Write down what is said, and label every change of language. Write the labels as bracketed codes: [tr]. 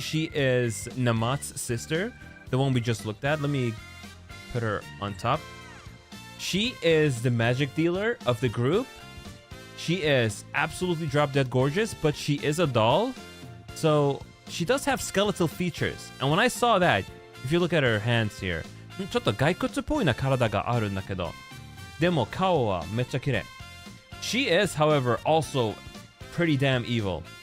[en] She is Namat's sister, the one we just looked at. Let me put her on top. She is the magic dealer of the group. She is absolutely drop dead gorgeous, but she is a doll. So she does have skeletal features. And when I saw that, if you look at her hands here, [ja] ちょっと骸骨っぽいな体があるんだけど、でも顔はめっちゃ綺麗。 [en] She is, however, also pretty damn evil.